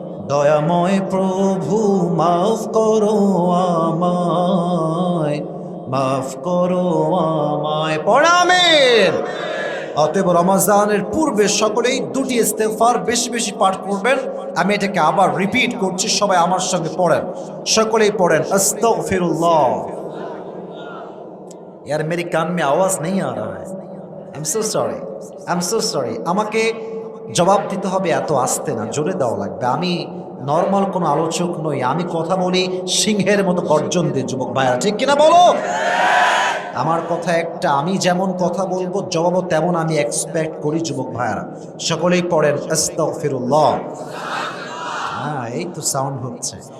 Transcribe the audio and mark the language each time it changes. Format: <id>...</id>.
<bn>দয়াময় প্রভু মাফ করো আমায়, মাফ করো আমায়। পড়া আমিন। অতএব রমজানের পূর্বে সকলেই দুটি ইস্তিগফার বেশি বেশি পাঠ করবেন। আমি এটাকে আবার রিপিট করছি, সবাই আমার সঙ্গে পড়েন। সকলেই পড়েন আস্তাগফিরুল্লাহ।</bn> <hi>यार मेरी कान में आवाज नहीं आ रहा है,</hi> <en>I am so sorry.</en> <bn>আমাকে জবাব দিতে হবে, এত আস্তে না, জোরে দেওয়া লাগবে। আমি নর্মাল কোনো আলোচক নই, আমি কথা বলি সিংহের মতো গর্জন দিয়ে। যুবক ভাইরা ঠিক কিনা বলো? আমার কথা একটা, আমি যেমন কথা বলবো জবাবও তেমন আমি এক্সপেক্ট করি। যুবক ভাইরা সকলেই পড়েন আস্তাগফিরুল্লাহ। হ্যাঁ, এই তো সাউন্ড হচ্ছে।</bn>